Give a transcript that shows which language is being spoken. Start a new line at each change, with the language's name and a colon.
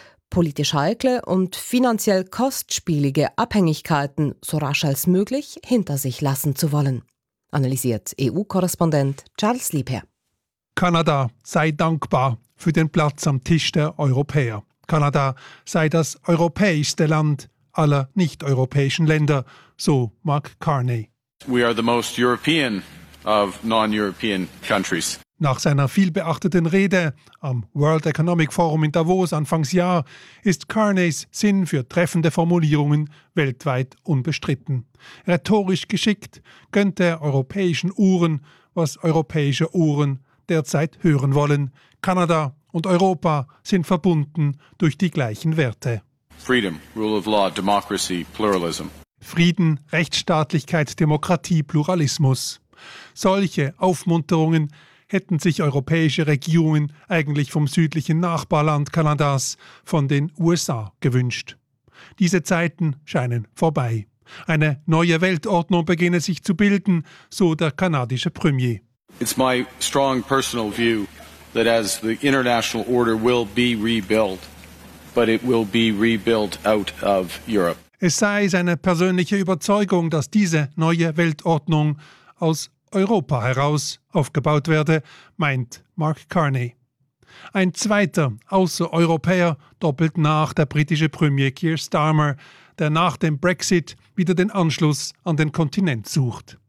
German: Politisch heikle und finanziell kostspielige Abhängigkeiten so rasch als möglich hinter sich lassen zu wollen, analysiert EU-Korrespondent Charles Liebherr. Kanada sei dankbar für den Platz am Tisch der Europäer. Kanada sei das europäischste Land aller nicht-europäischen Länder, so Mark Carney.
English: We are the most European of non-European countries.
German: Nach seiner vielbeachteten Rede am World Economic Forum in Davos Anfangsjahr ist Carneys Sinn für treffende Formulierungen weltweit unbestritten. Rhetorisch geschickt gönnt er europäischen Uhren, was europäische Uhren derzeit hören wollen. Kanada und Europa sind verbunden durch die gleichen Werte.
English: Freedom, rule of law, democracy, pluralism.
German: Frieden, Rechtsstaatlichkeit, Demokratie, Pluralismus. Solche Aufmunterungen hätten sich europäische Regierungen eigentlich vom südlichen Nachbarland Kanadas, von den USA, gewünscht. Diese Zeiten scheinen vorbei. Eine neue Weltordnung beginne sich zu bilden, so der kanadische Premier.
English: It's my strong personal view that as the international order will be rebuilt, but it will be rebuilt out of Europe.
German: Es sei seine persönliche Überzeugung, dass diese neue Weltordnung aus Europa heraus aufgebaut werde, meint Mark Carney. Ein zweiter Außereuropäer doppelt nach, der britische Premier Keir Starmer, der nach dem Brexit wieder den Anschluss an den Kontinent sucht.